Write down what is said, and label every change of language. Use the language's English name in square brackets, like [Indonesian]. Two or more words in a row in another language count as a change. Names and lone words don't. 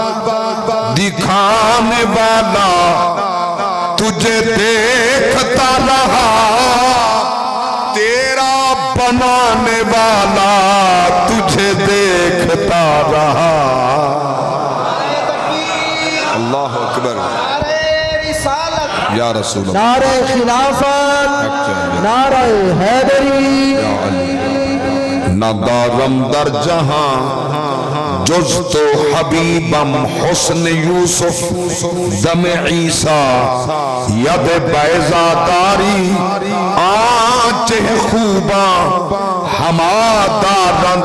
[Urdu] دکھانے والا تجھے دیکھتا رہا تیرا بنانے والا تجھے دیکھتا رہا [Arabic] اللہ اکبر یا رسول اللہ [Urdu] نعرہ خلافت نعرہ حیدری [Persian] ندارم در جہاں جز تو حبیبم حسن یوسف دم عیسیٰ ید بیضا داری آنچ خوباں ہما دارند